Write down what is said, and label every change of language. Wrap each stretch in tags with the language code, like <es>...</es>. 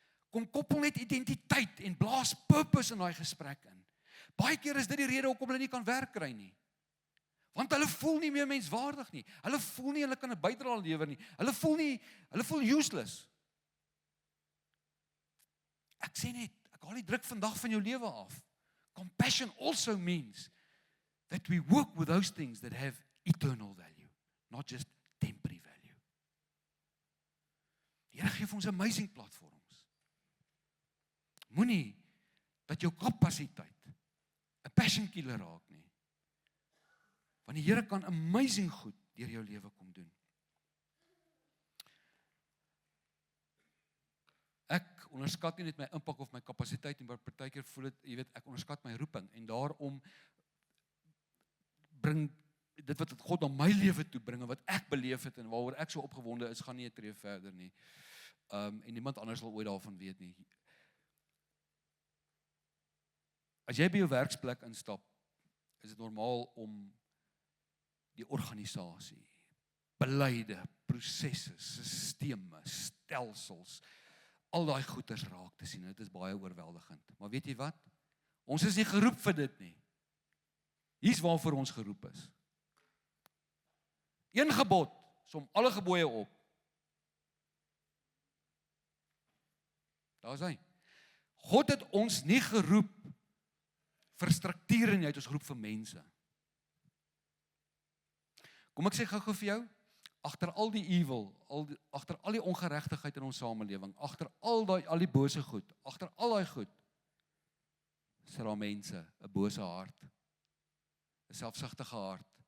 <af>Kom koppel net identiteit en blaas purpose in daai gesprek in. Baie keer is dit die rede hoekom hulle nie kan werk kry nie. Want hulle voel nie meer menswaardig nie. Hulle voel nie hulle kan 'n bydrae lewer nie. Hulle voel useless. Ek sê net, ek haal die druk vandag van jou lewe af.</af> <en>Compassion also means that we work with those things that have eternal value, not just temporary value.</en> <af>Die Here gee vir ons amazing platforms. Moenie dat jou kapasiteit 'n passion killer raak nie. Want die Here kan amazing goed deur jou lewe kom doen. Ek onderskat nie net my impak of my kapasiteit nie, maar partykeer voel dit, jy weet, ek onderskat my roeping, en daarom bring dit wat God na my lewe toe bring en wat ek beleef het en waaroor ek so opgewonde is, gaan nie 'n tree verder nie. En niemand anders sal ooit daarvan weet nie. As jy by jou werksplek instap, is dit normaal om die organisasie, beleide, prosesse, sisteme, stelsels, al daai goeders raak te sien. Dit is baie oorweldigend. Maar weet jy wat? Ons is nie geroep vir dit nie. Hier's waarvoor ons geroep is. Een gebod, som alle gebooie op. Daar is hy. God het ons nie geroep vir strukture nie, hy het ons geroep vir mense. Kom ek sê gou vir jou, agter al die evil, agter al die ongeregtigheid in ons samelewing, agter al die bose goed, agter al daai goed, is daar mense, 'n bose hart, 'n selfsugtige hart.</af>